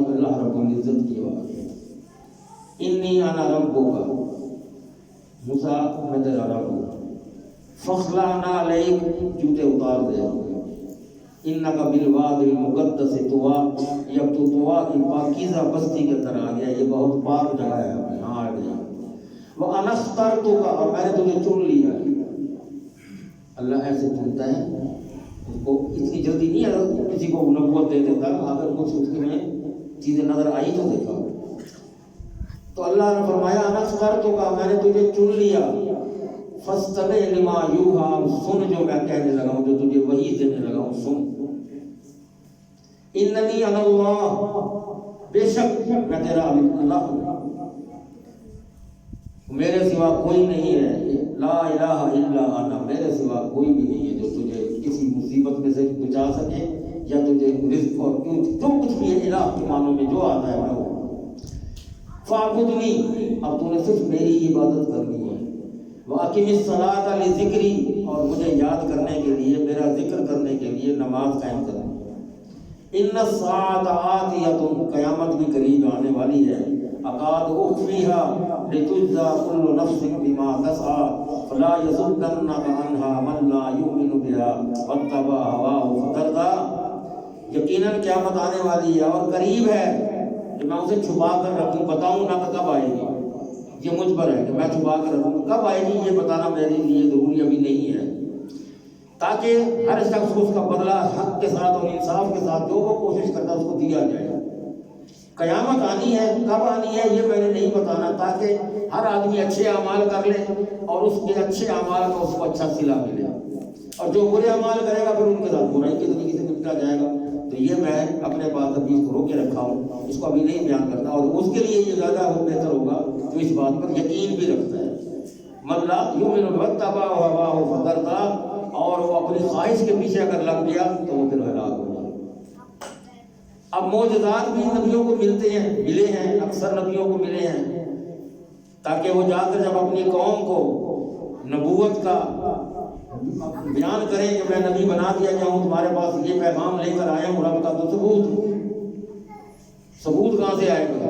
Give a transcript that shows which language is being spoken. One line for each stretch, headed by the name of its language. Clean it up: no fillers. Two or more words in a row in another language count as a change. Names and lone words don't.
Urdu: اللہ رب العزت کی آواز آئی،
Arabic: انی انا ربک،
Urdu: موسیٰ میں تیرا رب ہوں،
Arabic: فاخلعنا علیک،
Urdu: جوتے اتار دے،
Arabic: انک بالوادی المقدس طویٰ،
Urdu: اب تو طویٰ کی پاکیزہ بستی کے اندر آ گیا، یہ بہت پاک جگہ ہے، یہاں آ گیا۔
Arabic: وَأَنَا اخْتَرْتُكَ،
Urdu: اور میں نے تجھے چن لیا۔ اللہ ایسے چنتا ہے، اس کو اتنی جلدی نہیں ہے کسی کو نبوت دے دیتا، اگر کچھ اس میں چیزیں نظر آئی تو دیکھا۔ تو اللہ نے فرمایا
Arabic: انا اخترتک،
Urdu: میں نے تجھے چن لیا،
Arabic: فاستمع لما یوحی،
Urdu: سن جو میں کہنے لگا ہوں، جو تجھے وحی دینے لگا ہوں، سن۔
Arabic: اننی انا اللہ،
Urdu: بے شک میں تیرا اللہ ہوں، میرے سوا کوئی نہیں ہے،
Arabic: لا الہ الا انا،
Urdu: میرے سوا کوئی بھی نہیں ہے جو تجھے کسی مصیبت میں سے بچا سکے یا تجھے رزق اور جو کچھ بھی ہے، الہ الہ کے معنوں میں جو آتا ہے وہ. फ़अब्दुनी, اب تو نے صرف میری عبادت کرنی ہے.
Arabic: وأقم الصلاة لذكري,
Urdu: اور مجھے یاد کرنے کے لیے، میرا ذکر کرنے کے لیے نماز قائم کرنی ہے.
Arabic: إن الساعة آتية,
Urdu: قیامت بھی قریب آنے والی ہے.
Arabic: أكاد أخفيها لتجزى كل نفس بما تسعى فلا يصدنك عنها من لا يؤمن بها واتبع هواه فتردى.
Urdu: یقیناً قیامت آنے والی ہے اور قریب ہے کہ میں اسے چھپا کر رکھوں، بتاؤں نہ کب آئے گی. یہ مجھ پر ہے کہ میں چھپا کر رکھوں، کب آئے گی یہ بتانا میرے لیے ضروری ابھی نہیں ہے، تاکہ ہر شخص کو اس کا بدلہ حق کے ساتھ اور انصاف کے ساتھ جو وہ کوشش کرتا ہے اس کو دیا جائے. قیامت آنی ہے، کب آنی ہے یہ میں نے نہیں بتانا، تاکہ ہر آدمی اچھے اعمال کر لے اور اس کے اچھے اعمال کا اس کو اچھا صلہ ملے، اور جو برے اعمال کرے گا پھر ان کے ساتھ برائی کے طریقے سے نمٹا جائے گا. تو یہ میں اپنے پاس ابھی اس کو روکے رکھا ہوں، اس کو ابھی نہیں بیان کرتا، اور اس کے لیے یہ زیادہ بہتر ہوگا جو اس بات پر یقین بھی رکھتا ہے.
Arabic: من لا يؤمن واتبع هواه فتردى,
Urdu: اور وہ اپنی خواہش کے پیچھے اگر لگ گیا تو وہ پھر ہلاک ہو جائے گا. اب معجزات بھی نبیوں کو ملے ہیں، اکثر نبیوں کو ملے ہیں، تاکہ وہ جا کر جب اپنی قوم کو نبوت کا بیان کریں کہ میں نبی بنا دیا گیا ہوں، تمہارے پاس یہ پیغام لے کر آیا ہوں رب کا، تو ثبوت کہاں سے آئے گا?